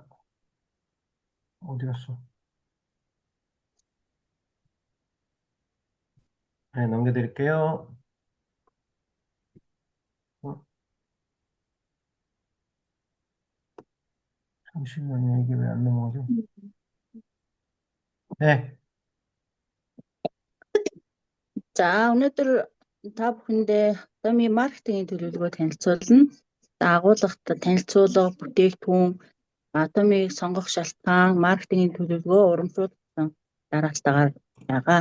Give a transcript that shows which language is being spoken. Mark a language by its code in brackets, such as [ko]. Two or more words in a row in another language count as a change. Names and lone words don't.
[ko] 어디 갔어? 네, 넘겨드릴게요. 잠시만요. 이게 왜 안 넘어가죠? 네. [mn] За, өнөөдөр та бүхэндээ Atomy маркетингийн төлөвлөгөө танилцуулна. Агуулгад танилцуулга, бүтээгдэхүүн, Atomy-г сонгох шалтгаан, маркетингийн төлөвлөгөө урамшуулсан дараалтаагаар байгаа.